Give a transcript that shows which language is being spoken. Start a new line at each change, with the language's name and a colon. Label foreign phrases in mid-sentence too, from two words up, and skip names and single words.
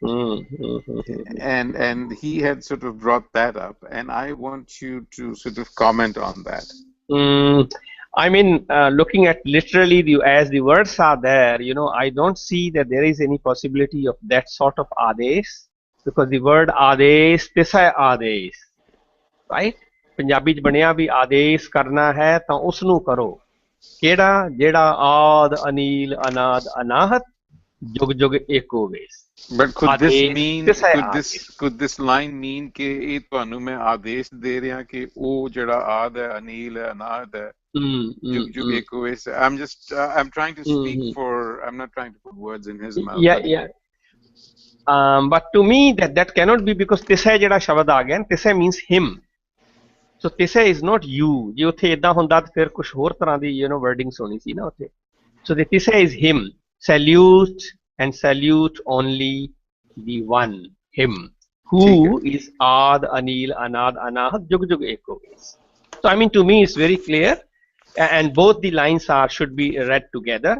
English: And he had sort of brought that up, and I want you to sort of comment on that. I mean, looking at literally as the words are there, I don't see that there is any possibility of that sort of Adesh, because the word Adesh, Tisai Adesh, right?
Punjabi: ਪੰਜਾਬੀ ਚ ਬਣਿਆ ਵੀ ਆਦੇਸ਼ ਕਰਨਾ ਹੈ ਤਾਂ ਉਸ ਨੂੰ ਕਰੋ, ਕਿਹੜਾ ਜਿਹੜਾ ਆਦ ਅਨੀਲ ਅਨਾਦ ਅਨਾਹਤ ਜੁਗ ਜੁਗ ਏਕੋ ਵੇਸ.
English: But could this line mean
Punjabi: ਕਿ ਇਹ ਤੁਹਾਨੂੰ ਮੈਂ ਆਦੇਸ਼ ਦੇ ਰਿਹਾ ਕਿ ਉਹ ਜਿਹੜਾ ਆਦ ਹੈ ਅਨੀਲ ਹੈ ਅਨਾਹਤ ਹੈ ਜੁਗ ਜੁਗ ਏਕੋ ਵੇਸ. I'm trying to speak for, I'm not trying to put words in his mouth.
English: Yeah. But to me that cannot be, because tisai
Punjabi: ਜਿਹੜਾ ਸ਼ਬਦ ਆ ਗਿਆ,
English: tisai means him. So Tisai is not you.
Punjabi: ਜੇ ਉੱਥੇ ਇਦਾਂ ਹੁੰਦਾ ਤਾਂ ਫਿਰ ਕੁਝ ਹੋਰ ਤਰ੍ਹਾਂ ਦੀ wordings ਹੋਣੀ ਸੀ ਨਾ ਉੱਥੇ.
English: So the Tisai is him. Salute and salute only the one, him, who is Ad, Anil, Anad, Anahat, Jug Jug Eko. So I mean, to me it's very clear, and both the lines should be read together.